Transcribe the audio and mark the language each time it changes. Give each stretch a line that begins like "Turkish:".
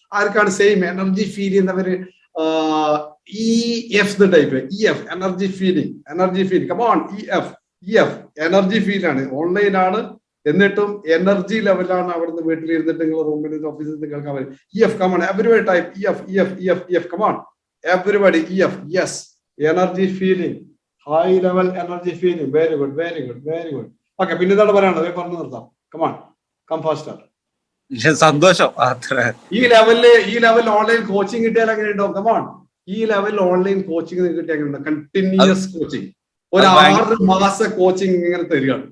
Malayalam: ആർക്കാണ് same energy feel ചെയ്യുന്നവര്? EF type, EF energy feeling.
English: Come on,
Malayalam: EF energy feel ആണ്. Online ആണ്, എന്നിട്ടും എനർജി ലെവലാണ്. അവിടുന്ന് വീട്ടിലിരുന്നിട്ട് നിങ്ങൾ റൂമിൽ ഓഫീസിൽ നിന്ന് കേൾക്കാൻ പറ്റും.
English: EF, come on, everybody type EF. Come on, everybody, EF. Yes, energy feeling, high level energy feeling. Very good.
Malayalam: Okay, പിന്നെ എന്താണ് പറയാനുള്ളത്? പറഞ്ഞു നിർത്താം.
English: Come on, come faster.
Malayalam: സന്തോഷം. ഈ ലെവലിൽ ഓൺലൈൻ കോച്ചിങ് കിട്ടിയാൽ അങ്ങനെ ഉണ്ടാവും.
English: Come on,
Malayalam: ഈ ലെവലിൽ ഓൺലൈൻ കോച്ചിങ് കിട്ടിയാൽ അങ്ങനെ ഉണ്ടാവും. കണ്ടിന്യൂസ് കോച്ചിങ്, ഒരു 6 മാസ കോച്ചിങ് ഇങ്ങനെ തരികയാണ്.